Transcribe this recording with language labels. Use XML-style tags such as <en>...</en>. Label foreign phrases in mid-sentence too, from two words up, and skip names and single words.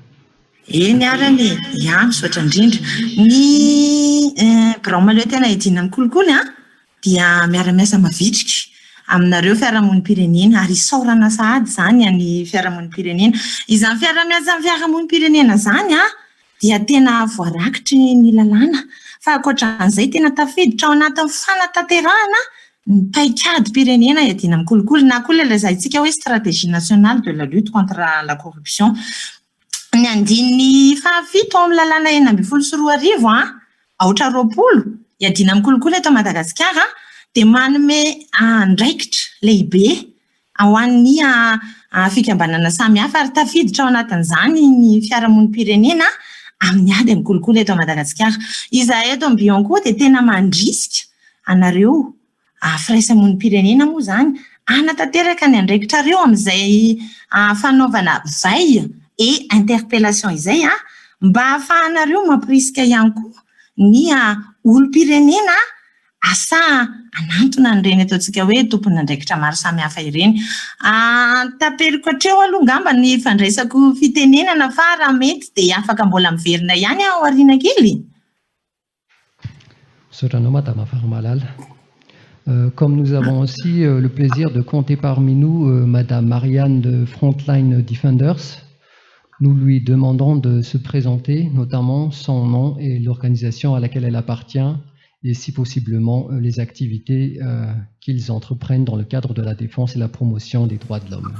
<mg>Eny arany, misaotra indrindra. Ny Braomaleo tena hidiana mikolikoly dia miara-miasa mavitrika aminareo fiarahamonim-pirenena ary isaorana sahady izany ny fiarahamonim-pirenena. Izany fiarahamonim-pirenena izany dia tena voarakitry ny lalàna fa ankoatran'izay tena tafiditra ao anatin'ny fanatanterahana ny paikady pirenena hiadiana mikolikoly na koa ilay lazaintsika hoe</mg> <fr>stratégie nationale de la lutte contre la corruption.</fr> <mg>Ny andininy fahafito ao amin'ny lalàna enina ambin'ny folo sy roa arivo aotra roapolo hiadiana mikolikoly eto Madagasikara dia manome andraikitra lehibe ao an'ny fikambanana samihafa ary tafiditra ao anatin'izany ny fiarahamonim-pirenena amin'ny ady mikolikoly eto Madagasikara. Izahay eto amin'ny Bionco dia tena mandrisika anareo firaisamonim-pirenena moa izany hanatanteraka ny andraikitrareo amin'izay fanaovana</mg> <fr>veille et interpellation</fr> <mg>izay mba ahafahanareo mampirisika ihany koa ny olom-pirenena asa anantona an'ireny ataontsika hoe tompony andraikitra maro samihafa ireny. Taperiko hatreo aloha ngamba ny fandraisako fitenenana fa raha mety dia afaka mbola miverina ihany ao aoriana kely. Misaotra anao Madame Faramalal.</mg> <fr>Comme nous avons aussi le plaisir de compter parmi nous Madame Marianne de Frontline Defenders, nous lui demandons de se présenter, notamment son nom et l'organisation à laquelle elle appartient, et si possiblement les activités qu'ils entreprennent dans le cadre de la défense et la promotion des droits de l'homme.</fr>